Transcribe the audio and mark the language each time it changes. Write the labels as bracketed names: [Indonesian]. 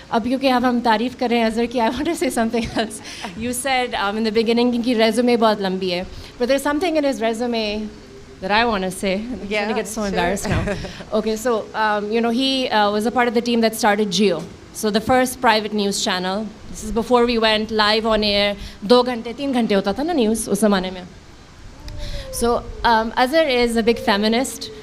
[Urdu] Ab kyunki ab hum tareef kar rahe hain Azhar ki, [English] I want to say something else. You said in the beginning [Urdu] ki resume bahut lambi hai, [English] but there's something in his resume that I want to say. I'm going to get so embarrassed now. Okay, so he was a part of the team that started Geo. So the first private news channel. This is before we went live on air. [Urdu] 2 घंटे 3 घंटे होता था ना news उस ज़माने में. [English] So Azhar is a big feminist.